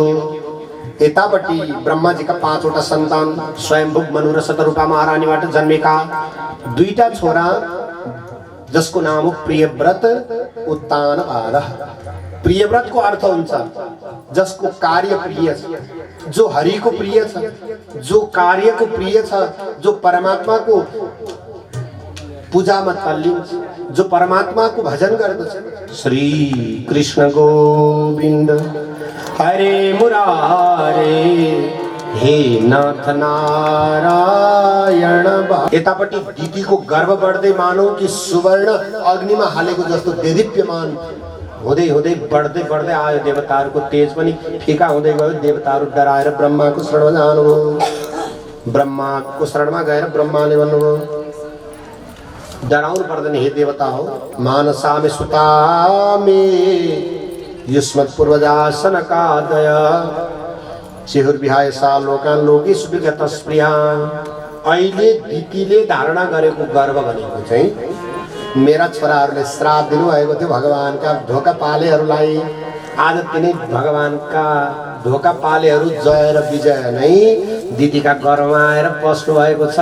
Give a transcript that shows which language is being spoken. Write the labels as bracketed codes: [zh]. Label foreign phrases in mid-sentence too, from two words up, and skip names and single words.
[ne] यतापट्टि ब्रह्माजीका 5 वटा सन्तान स्वयंभू मनु र शतरूपा महारानीबाट जन्मेका 2टा छोरा, जसको नाम हो प्रियव्रत उत्तानपाद। प्रियव्रतको अर्थ हुन्छ जसको कार्य प्रिय छ, जो हरिको प्रिय छ, जो कार्यको प्रिय छ, जो परमात्माको पूजामा तल्लिन्छ, जो परमात्माको भजन गर्दछ। [sa] श्री कृष्ण गोविन्द हरे मुरारे, हे नाथ नारायण। [ne] यतापट्टि दिदीको गर्व बढ्दै मानौ कि सुवर्ण अग्निमा हालेको जस्तो देदीप्यमान हुँदै हुँदै बढ्दै बढ्दै आयो। देवताहरूको तेज पनि फिका हुँदै गयो। देवताहरू डराएर ब्रह्माको शरणमा जानुभयो। ब्रह्माको शरणमा गएर ब्रह्माले भन्नुभयो, डराउनु पर्दैन हे देवता हो, [sa] मानसामे सुतामे युष्मत् पूर्वजासनकादय चिहुर्विहाय सा लोकान् लोकेषु विगतस्प्रिया। [ne] अहिले दिदीले धारणा गरेको गर्व भनेको चाहिँ मेरा छोराहरूले श्राप दिनुभएको थियो भगवानका ढोका पालेहरूलाई। आज तिनै भगवानका ढोका पालेहरू जय र विजय नै दिदीका गर्भमा आएर बस्नु भएको छ।